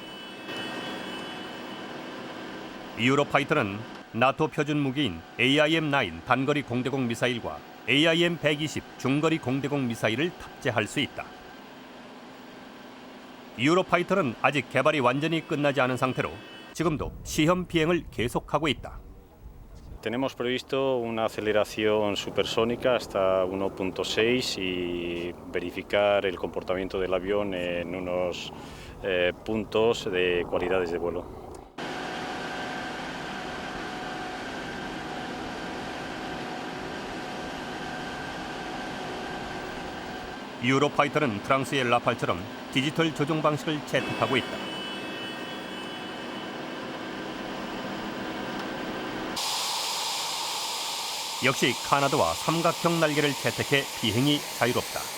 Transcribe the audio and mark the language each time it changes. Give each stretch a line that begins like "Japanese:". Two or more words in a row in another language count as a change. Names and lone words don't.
Korean: 유로파이터는 나토 표준 무기인 AIM-9 단거리 공대공 미사일과 AIM-120 중거리 공대공 미사일을 탑재할 수 있다. 유로파이터는 아직 개발이 완전히 끝나지 않은 상태로 지금도 시험 비행을 계속하고 있다.
Spanish: Tenemos previsto una aceleración supersónica hasta 1.6 y verificar el comportamiento del avión en unos puntos de cualidades de vuelo.
Korean: 유로파이터는 프랑스의 라팔처럼 디지털 조종 방식을 채택하고 있다. 역시 카나드와 삼각형 날개를 채택해 비행이 자유롭다.